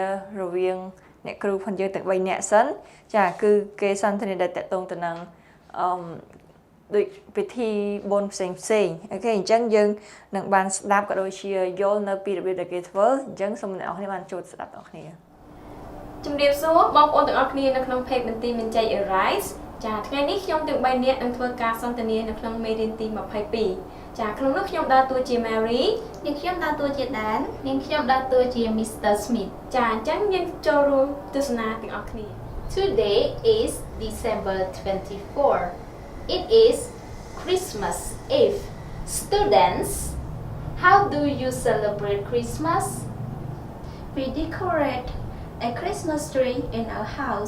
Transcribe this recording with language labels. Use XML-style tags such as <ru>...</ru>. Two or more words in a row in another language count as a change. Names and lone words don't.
<km>រវាងអ្នកគ្រូផងយើងទាំង3នាក់សិនចាគឺគេសន្ទនាដែលតកតងទៅនឹងដូចពិធីបុណ្យផ្សេងអូខេអញ្ចឹងយើងនឹងបានស្ដាប់ក៏ដូចជាយល់នៅពីរបៀបដែលគេធ្វើអញ្ចឹងសូមអ្នកនរគ្នាបានចូលស្ដាប់អ្នកនរគ្នាជំរាបសួរបងប្អូនទាំងអស់គ្នានៅក្នុង page មន្ទីរមានជ័យ Arise ចាថ្ងៃនេះខ្ញុំទាំង3នាក់នឹងធ្វើការសន្ទនានៅក្នុងមេរៀនទី22ចាក្នុងនោះខ្ញុំដើរតួជា Mary នាងខ្ញុំដើរតួជា Dan នាងខ្ញុំដើរតួជា Mr. Smith ចាអញ្ចឹងយើងចូលរួមទស្សនាទាំងអស់គ្នា</km> <en>Today is December 24. It is Christmas Eve. Students, how do you celebrate Christmas? We decorate a Christmas tree in our house.</en>